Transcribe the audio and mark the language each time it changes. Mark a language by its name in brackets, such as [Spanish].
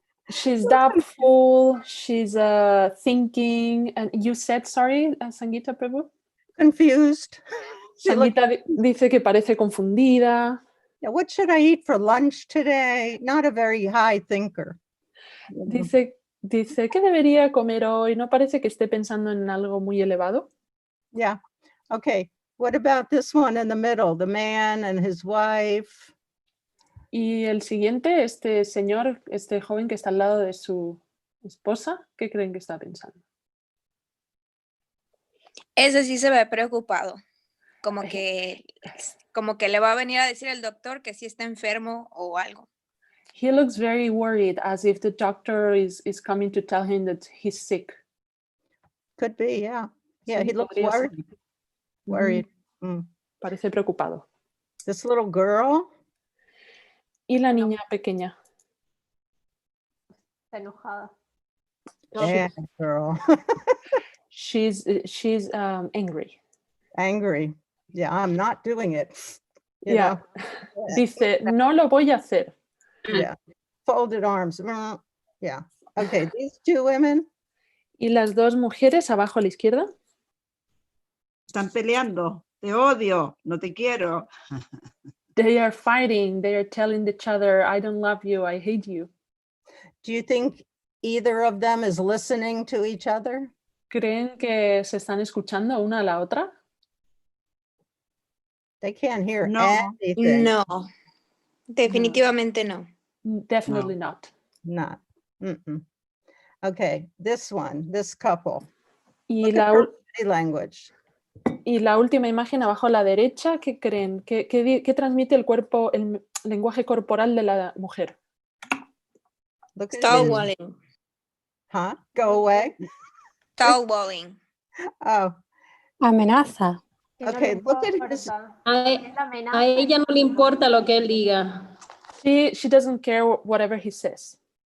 [English] She's doubtful, she's thinking, and you said, sorry, Sangita Prabhu? Confused. [Spanish] Sangita dice que parece confundida. [English] Yeah, what should I eat for lunch today? Not a very high thinker. [Spanish] Dice, ¿qué debería comer hoy? ¿No parece que esté pensando en algo muy elevado? [English] Yeah. Okay. What about this one in the middle? The man and his wife. [Spanish] Y el siguiente, este señor, este joven que está al lado de su esposa, ¿qué creen que está pensando? Ese sí se ve preocupado, como que le va a venir a decir el doctor que sí está enfermo o algo. [English] He looks very worried, as if the doctor is coming to tell him that he's sick. Could be, yeah. Yeah, [Spanish] Sí, [English] he looks [Spanish] podría ser. [English] worried. [Spanish] Parece preocupado. [English] This little girl. [Spanish] Y la niña pequeña. Está enojada. [English] Yeah, girl. She's angry. Angry. Yeah, I'm not doing it. You [Spanish] know? Dice, no lo voy a hacer. [English] Yeah. Folded arms. Yeah. Okay, these two women. [Spanish] Y las dos mujeres abajo a la izquierda. Están peleando. Te odio, no te quiero. [English] They are fighting. They are telling each other, I don't love you, I hate you. Do you think either of them is listening to each other? [Spanish] ¿Creen que se están escuchando una a la otra? [English] They can't hear anything. [Spanish] No, definitivamente no. [English] Definitely not. Not. Okay, this couple. [Spanish] Y [English] Look at her body language. [Spanish] Y la última imagen abajo a la derecha, ¿qué creen? ¿Qué transmite el cuerpo, el lenguaje corporal de la mujer? [English] Look at his- Stonewalling. Huh? Go away. Stonewalling. Oh, [Spanish] Amenaza. Que no [English] okay. [Spanish] le [English] Look at his. [Spanish] importa. A, Es la amenaza. a ella no le importa lo que él diga. [English] She doesn't care whatever he says.